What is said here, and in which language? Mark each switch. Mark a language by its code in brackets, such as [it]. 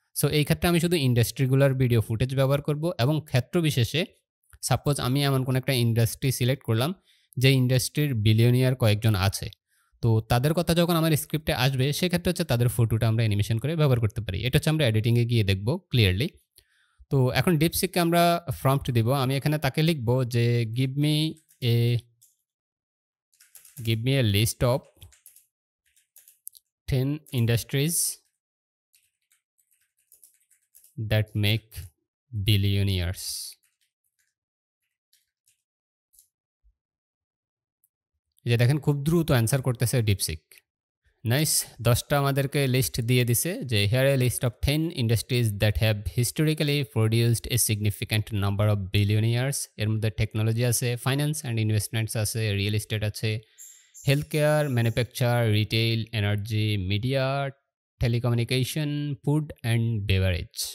[bn] So এই ক্ষেত্রে আমি শুধু ইন্ডাস্ট্রিগুলার ভিডিও ফুটেজ ব্যবহার করব এবং ক্ষেত্র বিশেষে সাপোজ আমি এমন কোনো একটা ইন্ডাস্ট্রি সিলেক্ট করলাম যে ইন্ডাস্ট্রির বিলিয়নিয়ার কয়েকজন আছে। তো তাদের কথা যখন আমার স্ক্রিপ্টে আসবে সেক্ষেত্রে হচ্ছে তাদের ফটোটা আমরা অ্যানিমেশন করে ব্যবহার করতে পারি। এটা হচ্ছে আমরা এডিটিংয়ে গিয়ে দেখব ক্লিয়ারলি। তো এখন ডিপসিককে আমরা প্রম্পট দিব। আমি এখানে তাকে লিখব যে এ [en] give me a list of 10 industries that make billionaires. [bn] যে দেখেন খুব দ্রুত অ্যান্সার করতেছে ডিপসিক। নাইস, 10টা আমাদেরকে লিস্ট দিয়ে দিছে যে [en] Here a list of 10 industries that have historically produced a significant number of billionaires. [bn] এর মধ্যে টেকনোলজি আছে, ফাইন্যান্স অ্যান্ড ইনভেস্টমেন্টস আছে, রিয়েল এস্টেট আছে, health care, manufacture, retail, energy, media, telecommunication, food and beverage.